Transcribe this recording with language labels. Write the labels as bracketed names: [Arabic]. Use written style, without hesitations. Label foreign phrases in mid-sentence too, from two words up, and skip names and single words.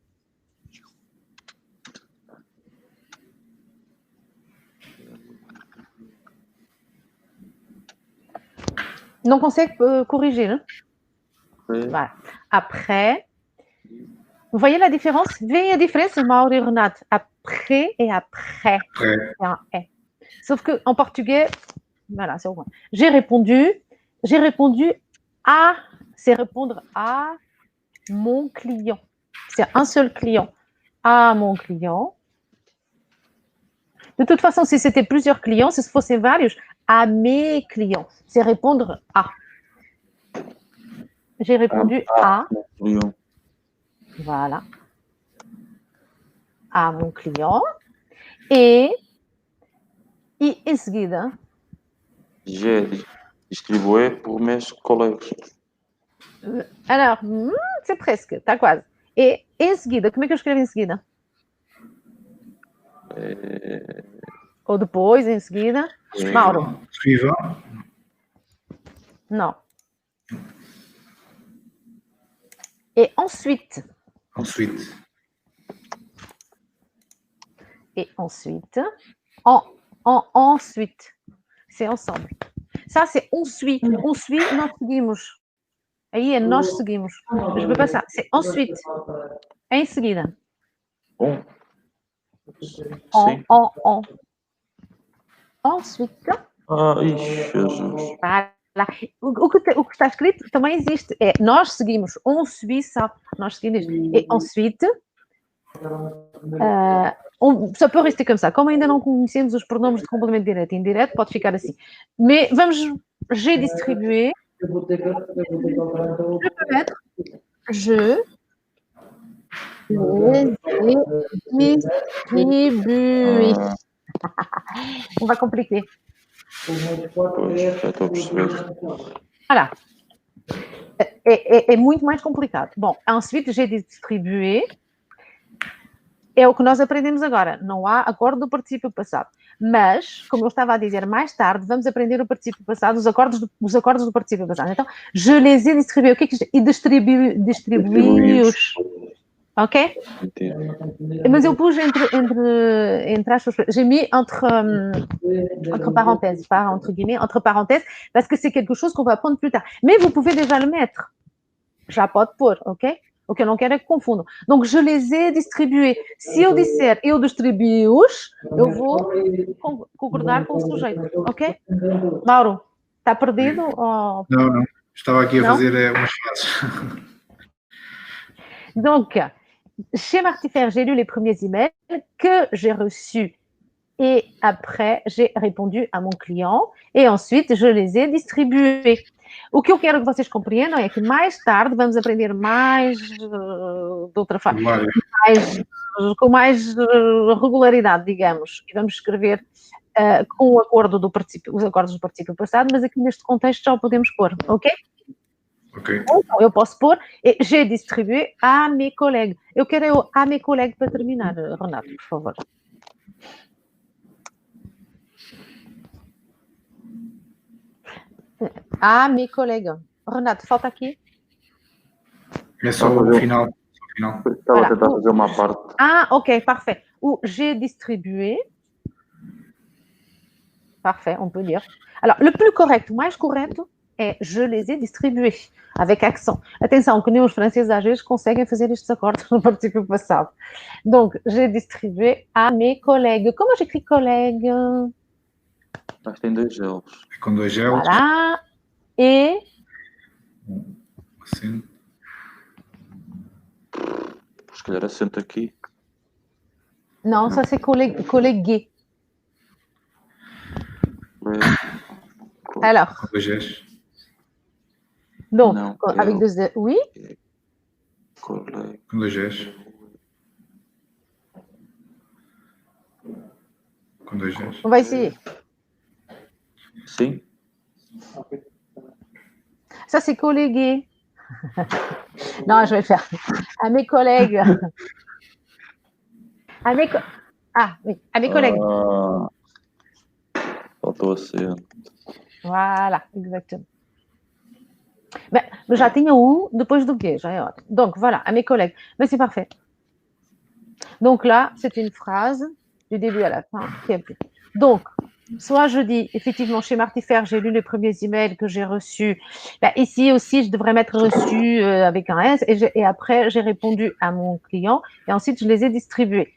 [French] Donc on sait corriger. Hein? Oui. Voilà. Après. Vous voyez la différence? [Portuguese] Vem a diferença, Mauro e Renato? [French] Après et après. Après. C'est un « et ». Sauf qu'en portugais, voilà, c'est au moins. J'ai répondu à, c'est répondre à mon client. C'est un seul client. À mon client. De toute façon, si c'était plusieurs clients, [Portuguese] se fossem vários, [French] à mes clients. C'est répondre à. J'ai répondu à. Lyon. Voilà. À mon client. [Portuguese] E em seguida. [French] J'ai distribué pour mes collègues. Alors, c'est presque, [Portuguese] tá quase. E em seguida, como é que eu escrevo em seguida? Ou depois, em seguida? Mauro. [French] Suivant. Não. Et ensuite. Ensuite. Et ensuite. Ensuite. C'est ensemble. Ça, c'est on suit. On suit, [Portuguese] nós seguimos. Aí é nós seguimos. [French] Je peux pas ça. C'est ensuite. [Portuguese] Em seguida. Bom. [French] Ensuite. Jesus. Voilà. [Portuguese] O que está escrito também existe. É nós seguimos. [French] On suit ça. [Portuguese] Nós seguimos. [French] Et ensuite. Ça peut rester comme ça. [Portuguese] Como ainda não conhecemos os pronomes de complemento direto e indireto, pode ficar assim. Mais vamos. [French] J'ai distribué. Je peux mettre. Je les distribué. On va compliquer. Voilà. [Portuguese] É muito mais complicado. Bom, [French] ensuite, j'ai distribué. [Portuguese] É o que nós aprendemos agora. Não há acorde do particípio passado. Mas, como eu estava a dizer, mais tarde vamos aprender o particípio passado, os acordes do particípio passado. Então, [French] je les ai distribué. [Portuguese] O que é que é? E distribuí-os. Ok? Mas eu pus entre aspas, [French] j'ai mis entre parenthèses, pas entre guillemets, entre parenthèses, parce que c'est quelque chose qu'on va apprendre plus tard. Mais vous pouvez déjà le mettre. [Portuguese] Já pode pôr, ok? O que eu não quero é que confundam. [French] Donc, je les ai distribués. [Portuguese] Se eu disser eu distribuí-os, eu vou concordar com o sujeito, ok? Mauro, está perdido? Ou... Não. Estava aqui a fazer umas frases. [French] Donc, chez Martifère, j'ai lu les premiers emails que j'ai reçus et après, j'ai répondu à mon client et ensuite, je les ai distribués. [Portuguese] O que eu quero que vocês compreendam é que mais tarde vamos aprender mais de outra forma, com mais regularidade, digamos, e vamos escrever com o acordo do particípio, os acordos do particípio passado, mas aqui neste contexto já o podemos pôr, ok? Ok. Então, eu posso pôr [French] j'ai distribué à mes collègues. [Portuguese] Eu quero [French] à mes collègues [Portuguese] para terminar, Renato, por favor. [French] À mes collègues. [Portuguese] Renato, falta aqui. É só o final. Estava a tentar fazer uma parte. [French] Ah, ok, parfait. Ou j'ai distribué. Parfait, on peut dire. Alors, le plus correct, [Portuguese] o mais correto, é [French] je les ai distribués, avec accent. [Portuguese] Atenção, que nem os franceses às vezes conseguem fazer estes acordes no particípio passado. [French] Donc, j'ai distribué à mes collègues. Como j'écris collègue? [Portuguese] Mas tem dois L's. Com dois L's. Voilà. E... Acento. Se calhar acento aqui. Não, [French] ça c'est collègue. Alors. [Portuguese] Com dois L's. [French] Donc, non, avec deux E, oui. [Portuguese] Com dois L's. Com dois L's. [French] On va essayer. [Portuguese] Sim. [French] Ça, c'est collègue. Non, je vais le faire. À mes collègues. À mes, ah, oui, à mes collègues. [Portuguese] Faltou acento. [French] Voilà, exactement. Ben, [Portuguese] já tinha o depois do quê, já é ótimo. [French] Donc, voilà, à mes collègues. Mais c'est parfait. Donc là, c'est une phrase du début à la fin qui est plus. Donc, soit je dis, effectivement, chez Martifère, j'ai lu les premiers emails que j'ai reçus. Ben, ici aussi, je devrais mettre reçu avec un S. Et après, j'ai répondu à mon client. Et ensuite, je les ai distribués.